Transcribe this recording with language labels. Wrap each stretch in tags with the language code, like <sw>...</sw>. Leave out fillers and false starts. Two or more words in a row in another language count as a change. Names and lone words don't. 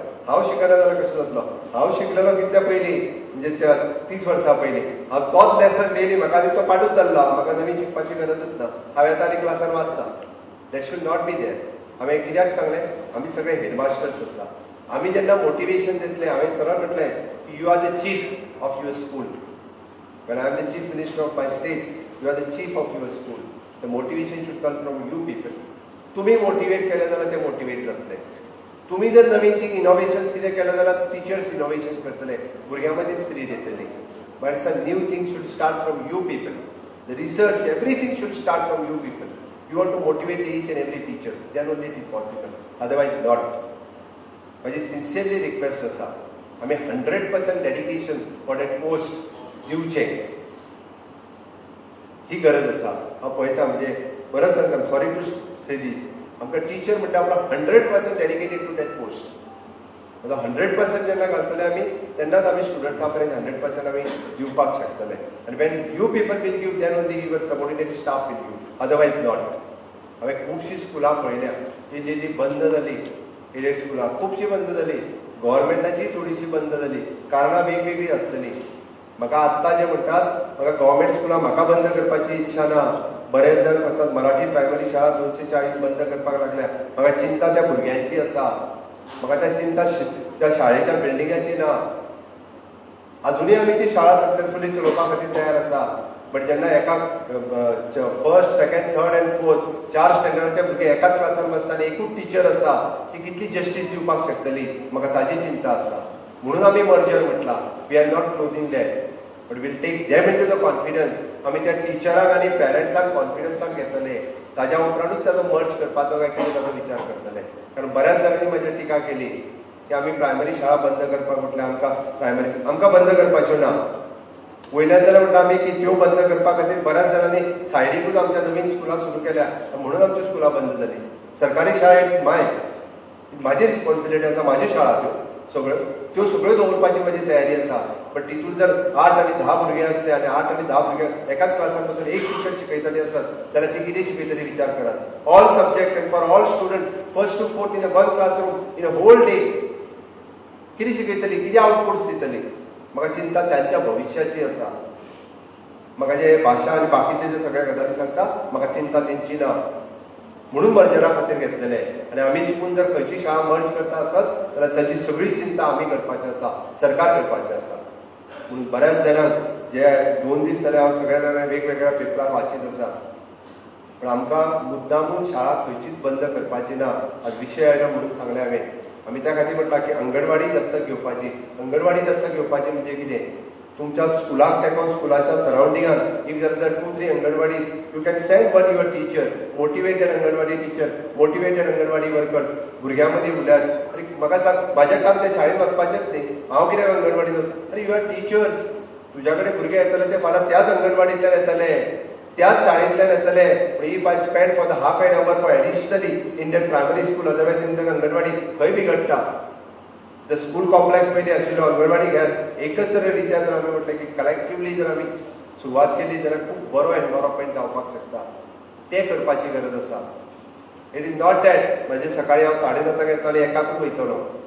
<kok>हांव शिकना जाल्यार कशें जातलो. हांव शिकलेलो कितल्या पयलीं म्हणजे 30 वर्सां पयलीं. हांव तोच</kok> <en>lesson daily</en> <kok>म्हाका तो पाडूच जाल्लो. म्हाका नवीन शिकपाची गरजूच ना. हांव येता आनी क्लासान वाचता.</kok> <en>That should not be there.</en> <kok>हांवें कित्याक सांगलें, आमी सगळे हेडमास्टर्स आसा. आमी जेन्ना मोटिवेशन दितले, हांवें सरळ म्हटलें की</kok> <en>you are the chief of your school. When I am the chief minister of my state, you are the chief of your school. The motivation should come from you people.</en> <kok>तुम्ही मोटिवेट केले जाल्यार ते मोटिवेट जातले. तुम्ही जर नवीन</kok> <en>thing innovations</en> <kok>कितें केले जाल्यार</kok> <en>teachers innovations</en> <kok>करतले, भुरग्यां मदीं स्पिरीट येतली.</kok> <en>But it's a new thing should start from you people. The research everything should start from you people. You want to motivate each and every teacher, then only it is possible, Otherwise not.</en> <kok>माझी</kok> <en>sincerely request</en> <kok>आसा, आमी</kok> <en>100% dedication for that post</en> <kok>दिवचे ही गरज आसा. हांव पळयता म्हणजे बरोच सांगता,</kok> <en>sorry to say this,</en> <kok>आमकां टीचर म्हणटा आपलो</kok> <en>100% dedicated to that post.</en> <kok>100% जेन्ना घालतले आमी तेन्नाच आमी स्टुडंट्सां पर्यंत 100% आमी दिवपाक शकतले.</kok> <en>आनी when you people will give, then only your subordinate staff will give, otherwise not.</en> <kok>हांवें खुबशीं स्कुलां पळयल्या जी बंद जाली. एडेड स्कुलां खुबशीं बंद जाली. गव्हर्मेंटाची थोडीशी बंद जाली. कारणां वेगवेगळी आसतली. म्हाका आत्तां जे म्हणटात, म्हाका गव्हर्मेंट स्कुलां म्हाका बंद करपाची इच्छा ना. बरेच जाण सांगतात मराठी प्रायमरी शाळा 240 बंद करपाक लागल्या. म्हाका चिंता त्या भुरग्यांची आसा. म्हाका त्या चिंता त्या शाळेच्या बिल्डिंगाची ना. अजुनूय आमी ती शाळा सक्सेसफुली चलोवपा खातीर तयार आसा. बट जेन्ना एका</kok> <en>first, second, third and fourth</en> <kok>4 स्टँडर्डाचे भुरगे एकाच क्लासान बसता आनी एकूच टीचर आसा, ती कितली जस्टीस दिवपाक शकतली, म्हाका ताजी चिंता आसा. म्हणून आमी मर्जर म्हटला.</kok> <en>We are not closing that, but will take them into the confidence.</en> <kok>आमी त्या टिचरांक आनी पेरंट्सांक कॉन्फिडन्सान घेतले. ताज्या उपरांतूच ताजो मर्ज करपाचो काय कितें ताजो विचार करतले. कारण बऱ्याच जाणांनी म्हाजेर टिका केली की आमी प्रायमरी शाळा बंद करपाक म्हटल्यार आमकां बंद करपाच्यो ना. वयल्यान जाल्यार म्हणटा आमी की त्यो बंद करपा खातीर बऱ्याच जाणांनी सायडीकूच आमच्या नवीन स्कुलां सुरू केल्या, म्हणून आमच्यो स्कुलां बंद जाली. सरकारी शाळेंत म्हाजी रिस्पॉन्सिबिलिटी आसा. म्हाज्यो शाळा त्यो सगळ्यो दवरपाची म्हजी तयारी आसा. बट तितून जर 8 आनी 10 भुरगे असले आनी 8 आनी 10 भुरगे एकाच क्लासान बसून एक टीचर शिकयतली आसत जाल्यार ती कितें शिकयतली विचार करात.</kok> <en>All subject and for all student, first to fourth in one classroom in a whole day</en> <kok>कितें शिकयतली, कितें आउटपुट्स दितली. म्हाका चिंता त्यांच्या भविष्याची आसा. म्हाका जे भाशा आनी बाकीचे जे सगळ्या गजाली सांगता, म्हाका चिंता तेंची ना. म्हणून मर्जरा खातीर घेतलेले. आनी आमी चुकून जर खंयची शाळा मर्ज करता आसत जाल्यार ताची सगळी चिंता आमी करपाची आसा, सरकार करपाचें आसा. म्हणून बऱ्याच जाणांक जे 2 दीस जाले हांव सगळ्या जाणांक वेगवेगळ्या पेपरार वाचीत आसा. पण आमकां मुद्दामून शाळा खंयचीच बंद करपाची ना. आज विशय आयलो म्हणून सांगलें हांवें. आमी त्या खातीर म्हटलां की अंगणवाडी दत्तक घेवपाची. अंगणवाडी दत्तक घेवपाची म्हणजे कितें, तुमच्या स्कुलाक तेको स्कुलाच्या सरावंडिंगान</kok> <en>if there</en> <kok>2-3 अंगणवाडीज,</kok> <en>You can send one your teacher, motivated anganwadi teacher, motivated anganwadi workers</en> <kok>भुरग्यां मदीं उल्यात. अरे म्हाका सांग, म्हाजें काम ते शाळेंत वचपाचेंच न्ही, हांव कित्याक अंगणवाडीत वचूं. अरे</kok> <en>you are teachers,</en> <kok>तुज्या कडेन भुरगे येतले ते फाल्यां त्याच अंगणवाडींतल्यान येतले, त्याच शाळेंतल्यान येतले.</kok> <en>If I spend for the half an hour for additionally in that primary school, otherwise in that anganwadi</en> <kok>खंय बिगडटा.</kok> <en>The school complex</en> <kok>पयलीं आशिल्लो, अंगणवाडी घेयात. एकच जर रित्या जर आमी म्हटलें की कलेक्टिवली जर आमी सुरवात केली जाल्यार खूब बरो एनवायरमेंट जावपाक शकता. तें करपाची गरज आसा.</kok> <en>It is not that</en> <kok>म्हणजे सकाळीं हांव 7:30 येतलो आनी एकाकूच वयतलो.</kok>